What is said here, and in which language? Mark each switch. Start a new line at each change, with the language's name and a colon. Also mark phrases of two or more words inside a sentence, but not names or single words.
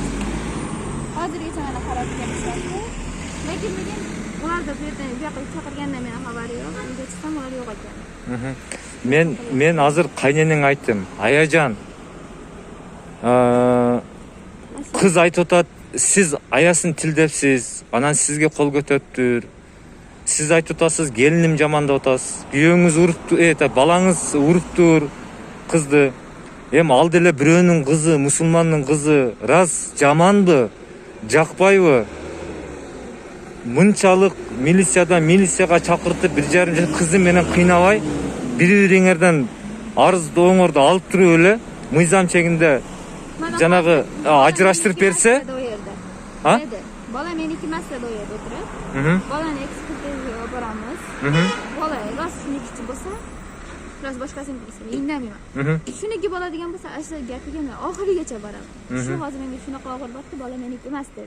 Uzbek: Hozirgacha mana qarab kelishyapti. Lekin ularda bu yoqqa chaqirganda meni xabari yo'q. Uyga chiqsam ular yo'q ekan. Men hozir qaynenеңе aytdim. Ayajon,
Kyrgyz: kız айтып атат, siz аясын тилдепсиз, анан сизге кол көтөрүптүр. Siz айтып атасыз, келиним жамандап атасыз. Күйөөңүз уруптур, балаңыз уруптур кызды. Эми ал деле бирөөнүн кызы, мусулмандын кызы, раз жаманбы, жакпайбы? Мынчалык милицияга чакыртып, 1,5 жаш кызы менен кыйнабай, бири-бириңерден арыздооңорду алып туруп эле мыйзам чегинде жанагы ажыраштырып берсе,
Uzbek: bola meniki emas dedi u yerda o'tirib. Bolani ekspertizaga olib boramiz. Bola rost shuniki bo'lsa, rost boshqasini bo'lsa, indamayman. Shuniki bo'ladigan bo'lsa, asli gapiga men oxirigacha boraman. Shu hozir menga shunaqa og'ir bordi, bola meniki emas dedi.